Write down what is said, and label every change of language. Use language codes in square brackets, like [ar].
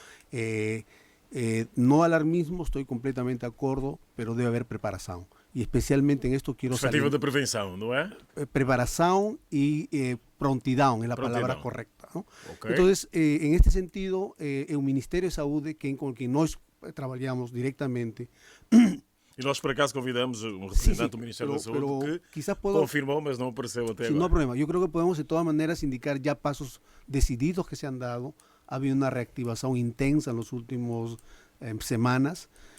[es] Entonces, no alarmismo, estoy completamente de acuerdo, pero debe haber preparación. Y especialmente en esto quiero saber... de prevención, ¿no es? Preparación y prontidad es la palabra correcta, ¿no? Entonces, en este sentido, el Ministerio de Salud, con quien nós trabajamos directamente... [pt] E nós, por acaso, convidamos um representante do Ministério da Saúde que confirmou, mas não apareceu até agora. [es] No hay problema. Yo creo que podemos, de todas maneras, indicar ya pasos decididos que se han dado. Ha habido una reactivación intensa en las últimas semanas.